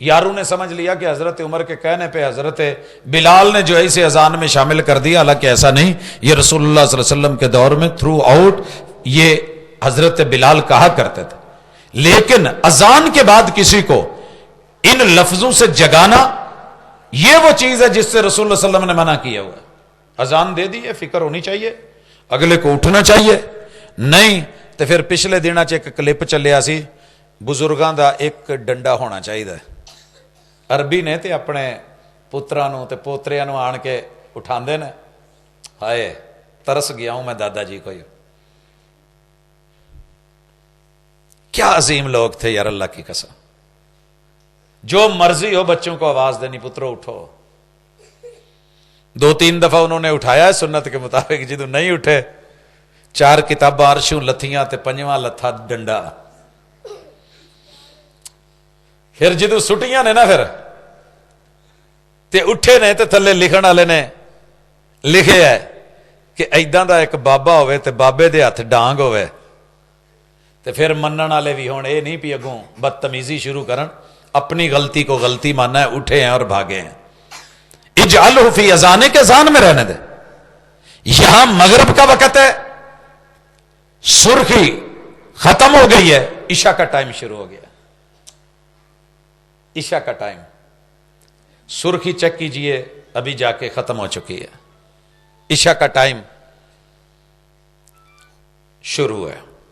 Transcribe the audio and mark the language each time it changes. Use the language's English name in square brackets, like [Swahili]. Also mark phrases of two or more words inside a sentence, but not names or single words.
[Urdu] یاروں نے سمجھ لیا کہ حضرت عمر کے کہنے پہ حضرت بلال نے جو ہے اسے اذان میں شامل کر دیا، حالانکہ ایسا نہیں، یہ رسول اللہ صلی اللہ علیہ وسلم کے دور میں تھرو آؤٹ یہ حضرت بلال کہا کرتے تھے، لیکن اذان کے بعد کسی کو ان لفظوں سے جگانا یہ وہ چیز ہے جس سے رسول اللہ صلی اللہ علیہ وسلم نے منع کیا ہوا ہے۔ اذان دے دی ہے، فکر ہونی چاہیے، اگلے کو اٹھنا چاہیے، نہیں تو پھر [Punjabi] پچھلے دنوں چ ایک کلپ چلیا سی بزرگاں دا ایک ڈنڈا ہونا چاہیے، عربی نے تے اپنے پتراں نو تے پوتریاں نو آن کے اٹھاندے نے، [Urdu] ہائے ترس گیا ہوں میں دادا جی کو، کیا عظیم لوگ تھے یار، اللہ کی قسم، جو مرضی ہو بچوں کو آواز دینی، [Punjabi] پترو اٹھو، [Urdu] 2-3 دفعہ انہوں نے اٹھایا ہے سنت کے مطابق، [Punjabi] جدو نہیں اٹھے 4 کتاباں عرشوں لتھیاں تے 5واں لتھا ڈنڈا، پھر جدو سٹیاں نے نا پھر تے اٹھے نے تے تھلے لکھن والے نے لکھے ہے کہ ایداں دا ایک بابا ہوئے تے بابے دے ہاتھ ڈانگ ہوئے، تے پھر منن والے بھی ہون، اے نہیں پی اگوں بدتمیزی شروع کرن، [Urdu] اپنی غلطی کو غلطی ماننا ہے، اٹھے ہیں اور بھاگے ہیں۔ [Arabic] اجعلہ فی اذانے [Urdu] کے اذان میں رہنے دے، یہاں مغرب کا وقت ہے، سرخی ختم ہو گئی ہے، عشاء کا ٹائم شروع ہو گیا، عشاء کا ٹائم، سرخی چیک کیجئے ابھی جا کے ختم ہو چکی ہے، عشاء کا ٹائم شروع ہے۔